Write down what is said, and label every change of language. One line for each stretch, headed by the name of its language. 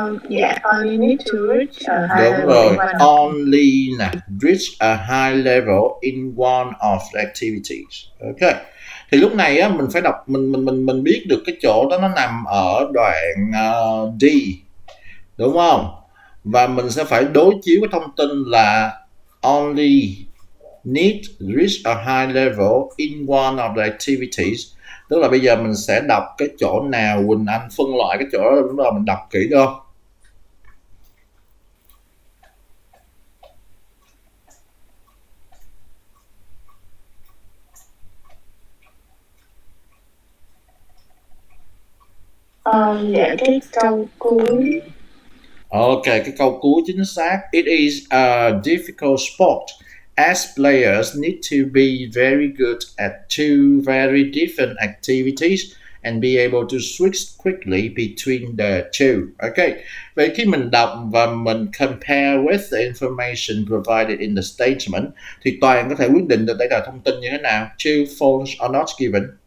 English: Yeah, only need to reach a high
Vietnamese: Đúng rồi,
English: in one. only nè, reach a high level in one of the activities. Ok.
Vietnamese: Thì lúc này á mình phải đọc mình biết được cái chỗ đó nó nằm ở đoạn D. Đúng không? Và mình sẽ phải đối chiếu cái thông tin là
English: only need reach a high level in one of the activities.
Vietnamese: Tức là bây giờ mình sẽ đọc cái chỗ nào Quỳnh Anh phân loại cái chỗ đó đúng rồi mình đọc kỹ được không? Dạ cái câu cuối. Ok, cái câu cuối chính xác.
English: It is a difficult sport as players need to be very good at two very different activities and be able to switch quickly between the two.
Vietnamese: Ok, vậy khi mình đọc và mình
English: compare with the information provided in the statement
Vietnamese: thì Toàn có thể quyết định được đây là thông tin như thế nào.
English: Two phones are not given.